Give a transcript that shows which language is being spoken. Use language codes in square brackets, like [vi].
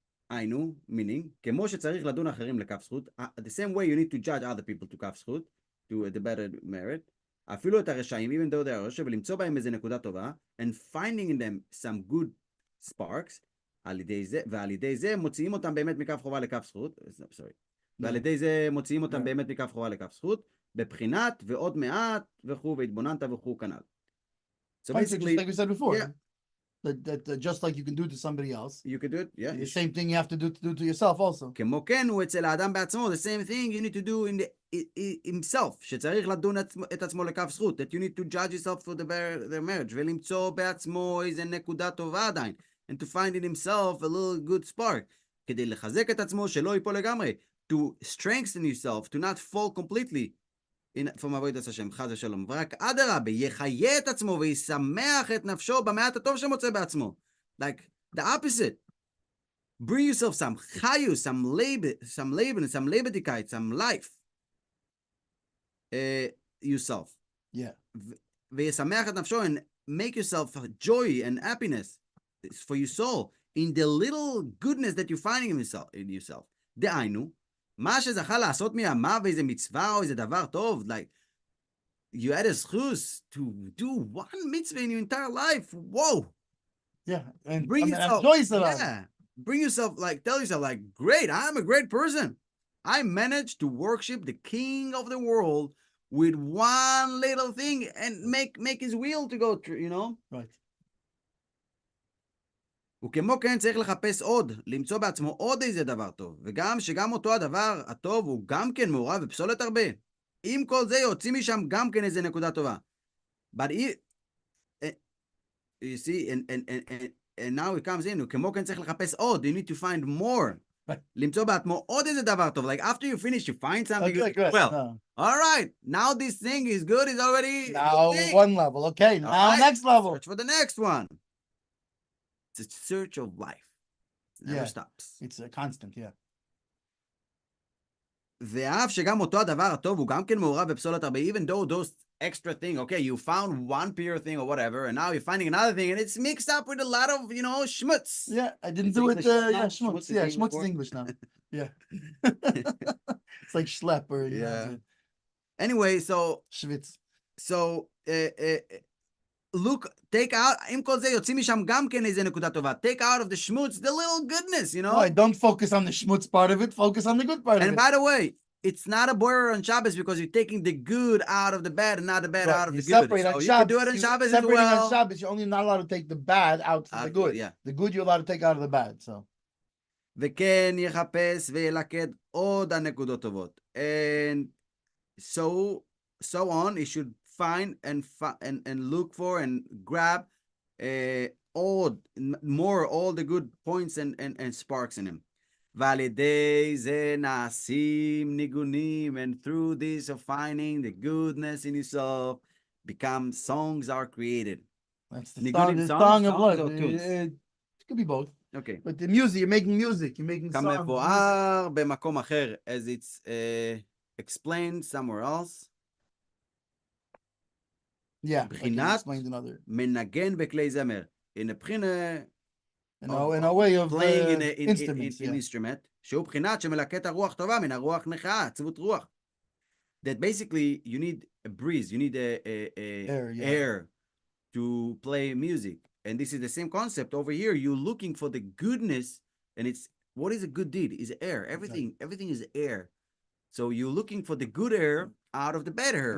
[he] היינו, [en] meaning, [he] כמו שצריך לדון אחרים לכף זכות, [en] the same way you need to judge other people to [he] כף זכות, [en] to the better merit, [he] אפילו את הרשעים, [en] even though they are [he] רשע, ולמצוא בהם איזה נקודה טובה, [en] and finding in them some good sparks, [he] ועל ידי זה מוציאים אותם באמת מכף חובה לכף זכות, ועל ידי זה מוציאים אותם באמת מכף חובה לכף זכות, בבחינת ועוד מעט וכו' והתבוננת וכו' כנ"ל. [en] So basically, like we said before. that just like you can do to somebody else, You could do it, yeah. the same thing you have to do to yourself also. [he] כמו כן הוא אצל האדם בעצמו, [en] the same thing you need to do in himself, [he] שצריך לדון את עצמו לכף זכות, [en] that you need to judge yourself for the marriage, [he] ולמצוא בעצמו איזה נקודה טובה עדיין, [en] and to find in himself a little good spark, [he] כדי לחזק את עצמו שלא ייפול לגמרי, [en] to strengthen yourself, to not fall completely, from [he] עבודת השם, חס ושלום, ורק אדרבה, יחיה את עצמו וישמח את נפשו במעט הטוב שמוצא בעצמו. [en] Like, the opposite. Bring yourself some chayus, some leben, some lebendigkeit, some life. Yourself. Yeah. [he] וישמח את נפשו, [en] and make yourself joy and happiness for your soul in the little goodness that you're finding in yourself. [he] דהיינו, מה שזכה לעשות מימיו איזה מצווה או איזה דבר טוב, [en] like, you had a zchus to do one mitzvah in your entire life. Whoa. Yeah. And Bring yourself. Yeah. Bring yourself, like, tell yourself, like, great, I'm a great person. I managed to worship the king of the world with one little thing and make his wheel to go through, you know? Right. [he] וכמו כן צריך לחפש עוד, למצוא בעצמו עוד איזה דבר טוב, וגם שגם אותו הדבר הטוב הוא גם כן מעורב בפסולת הרבה. עם כל זה יוצאים משם גם כן איזה נקודה טובה. [en] But you see, and now it comes in, [he] כמו כן צריך לחפש עוד, [en] you need to find more. [he] למצוא בעצמו עוד איזה דבר טוב. [en] Like after you finish, you find something Okay, good. Well, all right, now this thing is good, it's already... Now one level, okay, now right. next level. Search for the next one. It's a search of life. It never stops. It's a constant, yeah. [he] ואף שגם אותו הדבר הטוב הוא גם כן מעורב בפסולת הרבה, [en] even though those extra thing, okay, you found one pure thing or whatever, and now you're finding another thing, and it's mixed up with a lot of, you know, schmutz. Yeah, I didn't do it, yeah, schmutz. Yeah, schmutz is English now. Yeah. It's like schlep or, yeah. Anyway, so... Schwitz. So, look, take out, [he] עם כל זה יוצאים משם גם כן איזה נקודה טובה. [en] Take out of the schmutz, the little goodness, you know? No, don't focus on the schmutz part of it, focus on the good part of it. And by the way, it's not a borer on Shabbos because you're taking the good out of the bad and not the bad out of the good. So you can do it on Shabbos as well. On Shabbos, you're only not allowed to take the bad out from the good. Yeah. The good you're allowed to take out of the bad, so. [he] וכן יחפש וילקט עוד הנקודות טובות. [en] And so on, he should find and look for and grab all the good points and sparks in him. [he] ועל ידי זה נעשים ניגונים, [en] and through this of finding the goodness in yourself, songs are created. That's the song of life. It could be both. Okay. But the music, you're making music, you're making songs. [he] כמבואר במקום אחר, [en] as it's explained somewhere else. Yeah, [he] בחינת [en] explained another. [he] מנגן בכלי זמר. [en] In a [he] בחינה... [en] In a way of playing instruments, in instrument, [he] שהוא בחינת שמלקט הרוח טובה מן הרוח נכה, עצבות רוח. [en] That basically you need a breeze, you need air to play music. And this is the same concept over here. You're looking for the goodness, and it's what is a good deed? Is air. Everything is air. So you're looking for the good air out of the bad air.